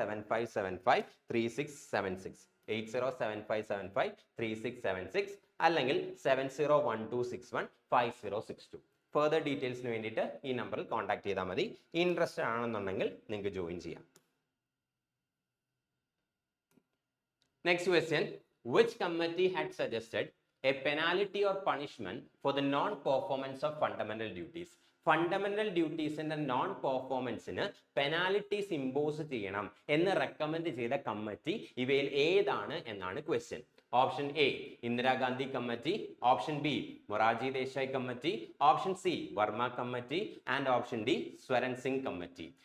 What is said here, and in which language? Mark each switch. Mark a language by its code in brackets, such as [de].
[ml] 8075753676 8075753676 അല്ലെങ്കിൽ 7012615062. ഫർദർ ഡീറ്റെയിൽസിന് വേണ്ടിയിട്ട് ഈ നമ്പറിൽ കോൺടാക്ട് ചെയ്താൽ മതി. ഇൻട്രസ്റ്റഡ് ആണെന്നുണ്ടെങ്കിൽ നിങ്ങൾക്ക് ജോയിൻ ചെയ്യാം. [en] Next question, which committee had suggested a penalty or punishment for the non-performance of fundamental duties? [ml] Fundamental ഡ്യൂട്ടീസിന്റെ non പെർഫോമൻസിന് penalties impose ചെയ്യണം എന്ന് റെക്കമെൻഡ് ചെയ്ത കമ്മിറ്റി ഇവയിൽ ഏതാണ് എന്നാണ് question. Option A Indira Gandhi committee, option B Morarji Desai committee, option C Varma committee and option D Swaran Singh committee.